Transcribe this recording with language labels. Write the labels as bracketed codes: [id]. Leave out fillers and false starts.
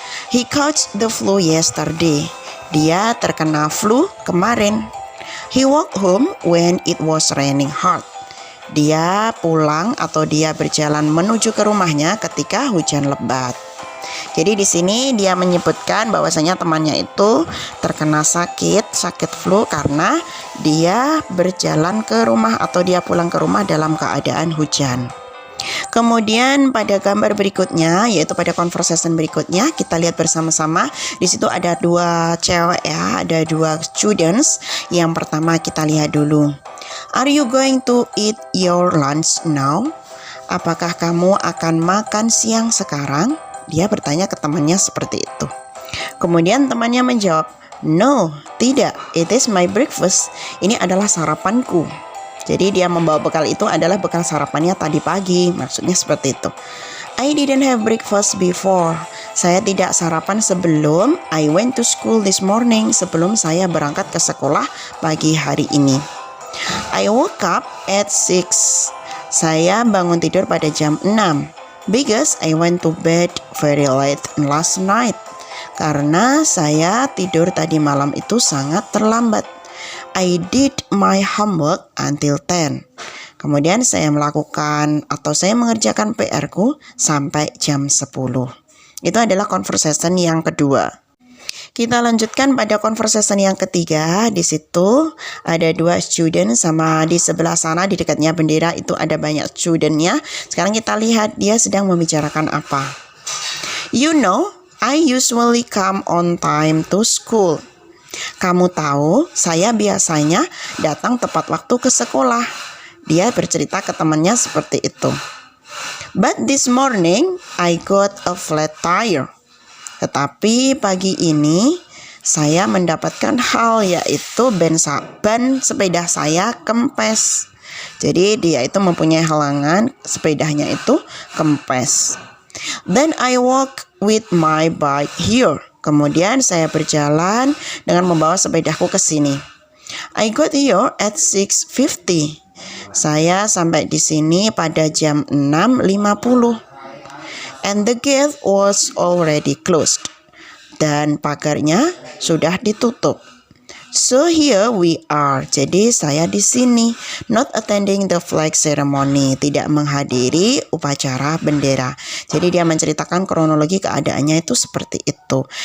[en] He caught the flu yesterday. [id] Dia terkena flu kemarin. [en] He walked home when it was raining hard. [id] Dia pulang atau dia berjalan menuju ke rumahnya ketika hujan lebat. Jadi di sini dia menyebutkan bahwasanya temannya itu terkena sakit flu karena dia berjalan ke rumah atau dia pulang ke rumah dalam keadaan hujan. Kemudian pada gambar berikutnya, yaitu pada conversation berikutnya, kita lihat bersama-sama. Di situ ada dua cewek ya, ada dua students. Yang pertama kita lihat dulu. [en] Are you going to eat your lunch now? [id] Apakah kamu akan makan siang sekarang? Dia bertanya ke temannya seperti itu. Kemudian temannya menjawab, no, tidak, [en] it is my breakfast. [id] Ini adalah sarapanku. Jadi dia membawa bekal itu adalah bekal sarapannya tadi pagi, maksudnya seperti itu. [en] I didn't have breakfast before. [id] Saya tidak sarapan sebelum [en] I went to school this morning, [id] sebelum saya berangkat ke sekolah pagi hari ini. [en] I woke up at 6. [id] Saya bangun tidur pada jam 6. [en] Because I went to bed very late last night. [id] Karena saya tidur tadi malam itu sangat terlambat. [en] I did my homework until 10. [id] Kemudian saya melakukan atau saya mengerjakan PR-ku sampai jam 10. Itu adalah conversation yang kedua. Kita lanjutkan pada conversation yang ketiga. Di situ ada dua student sama di sebelah sana di dekatnya bendera itu ada banyak studentnya. Sekarang kita lihat dia sedang membicarakan apa. [en] You know, I usually come on time to school. [id] Kamu tahu, saya biasanya datang tepat waktu ke sekolah. Dia bercerita ke temannya seperti itu. [en] But this morning, I got a flat tire. [id] Tetapi pagi ini, saya mendapatkan hal yaitu ban sepeda saya kempes. Jadi dia itu mempunyai halangan, sepedanya itu kempes. [en] Then I walk with my bike here. [id] Kemudian saya berjalan dengan membawa sepedaku ke sini. [en] I got here at 6:50. [id] Saya sampai di sini pada jam 6:50. [en] And the gate was already closed. [id] Dan pagarnya sudah ditutup. [en] So here we are. [id] Jadi saya di sini, [en] not attending the flag ceremony, [id] tidak menghadiri upacara bendera. Jadi dia menceritakan kronologi keadaannya itu seperti itu.